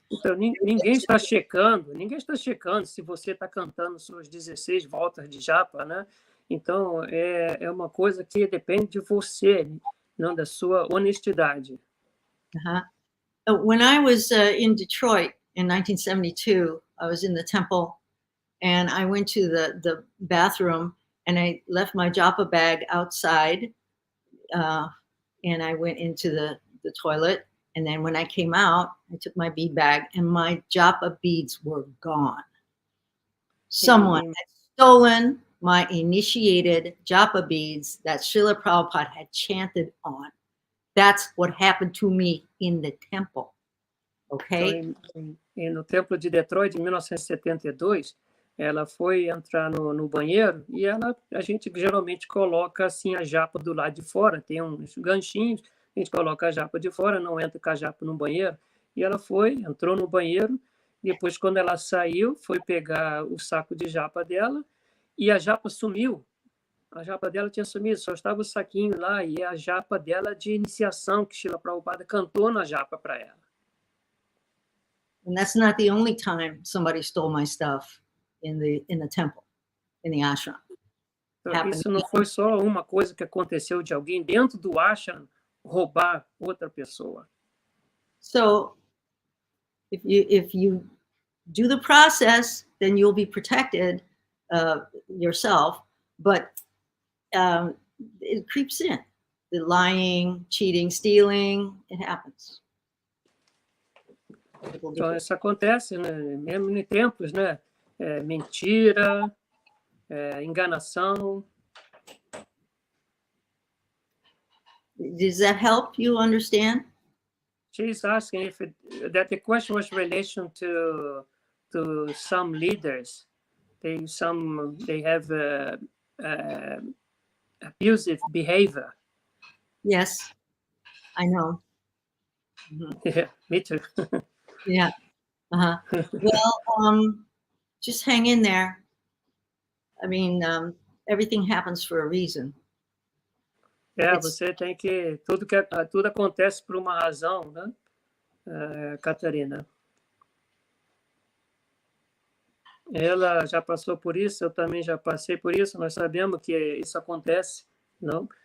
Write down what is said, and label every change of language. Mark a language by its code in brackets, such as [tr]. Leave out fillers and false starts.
[pt] Então, ninguém está checando se você está cantando suas 16 voltas de japa, né? Então, é uma coisa que depende de você, não da sua honestidade. [en] When I was in Detroit in 1972, I was in the temple, and I went to the bathroom, and I left my japa bag outside, and I went into the toilet. And then when I came out, I took my bead bag, and my japa beads were gone. Someone had stolen my initiated japa beads that Srila Prabhupada had chanted on. That's what happened to me in the temple. Okay? [pt] Então, no templo de Detroit, em 1972, ela foi entrar no banheiro e a gente geralmente coloca assim a japa do lado de fora, tem uns ganchinhos, a gente coloca a japa de fora, não entra com a japa no banheiro. E ela entrou no banheiro, depois quando ela saiu, foi pegar o saco de japa dela e a japa sumiu. A japa dela tinha sumido, só estava o saquinho lá e a japa dela de iniciação que Srila Prabhupada cantou na japa para ela. [en] And that's not the only time somebody stole my stuff in the temple, in the ashram. [pt] Então, isso não foi só uma coisa que aconteceu de alguém dentro do ashram roubar outra pessoa. [en] So, if you do the process, then you'll be protected yourself. But it creeps in. The lying, cheating, stealing, it happens. [pt] Então, isso acontece, né? Mesmo em templos, né? Mentira, enganação. [en] Does that help you understand? She's asking if that the question was in relation to some leaders. They have abusive behavior. Yes, I know. Yeah, me too. Yeah. Well, just hang in there. I mean, everything happens for a reason. [pt] Você tem que tudo acontece por uma razão, né, Catarina? Ela já passou por isso, eu também já passei por isso. Nós sabemos que isso acontece, não?